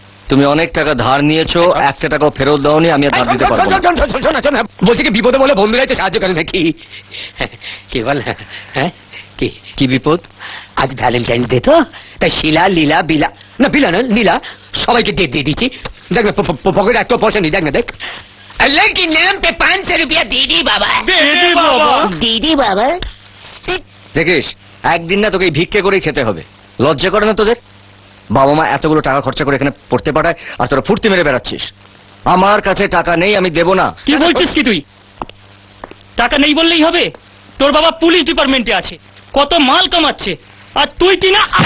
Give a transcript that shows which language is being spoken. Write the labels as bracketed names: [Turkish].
[Bangla] তুমি অনেক টাকা ধার নিয়েছো, একটা টাকাও ফেরত দাওনি, আমি আর ধার দিতে পারবো না। বলছি কি বিপদে বলে বন্ধুরাই তো সাহায্য করে নাকি? কি বল? হ্যাঁ কি কি বিপদ? আজ ভ্যালেন্টাইন্স ডে তো, তাই শিলা লীলা বিলা, না বিলা না লীলা, সবাইকে ডেট দিয়ে দিচ্ছি। দেখ না পকেটে একটা পয়সা নেই, দেখ না, দেখ। [Hindi] अल्लाह के नाम पे 500 रुपया दे दी बाबा, दे दी बाबा। [Bangla] দেখিস একদিন না তোকে এই ভিক্ষে করেই খেতে হবে। লজ্জা করে না তোদের? বাবা মা এতগুলো টাকা খরচা করে এখানে পড়তে পাঠায়, আর তোরা ফুর্তি মেরে বেড়াচ্ছিস। আমার কাছে টাকা নেই, আমি দেব না। কি বলছিস কি তুই? টাকা নেই বললেই হবে? তোর বাবা পুলিশ ডিপার্টমেন্টে আছে, কত মাল কামাচ্ছে, আর তুই কিনা।